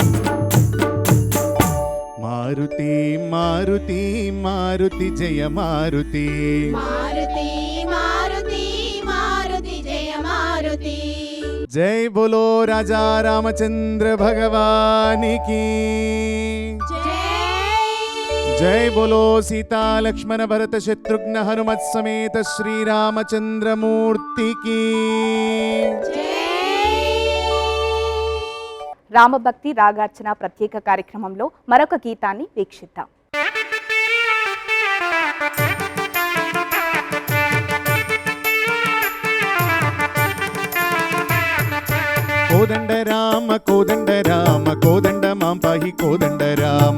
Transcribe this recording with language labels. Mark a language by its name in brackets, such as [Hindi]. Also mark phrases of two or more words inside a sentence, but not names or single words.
[Telugu] మారుతి జయ మారుతి మారుతి మారుతి మారుతి జయ మారుతి మారుతి మారుతి మారుతి జయ మారుతి [Hindi] जै बोलो राजा रामचंद्र भगवानि की जय बोलो सीता लक्ष्मण भरत शत्रुघ्न हनुमत समेत श्री रामचंद्र मूर्ति की [Telugu] రామభక్తి రాగార్చన ప్రత్యేక కార్యక్రమంలో మరొక గీతాన్ని వీక్షిద్దాం. కోదండ రామ కోదండ రామ కోదండ మాం పాహి కోదండ రామ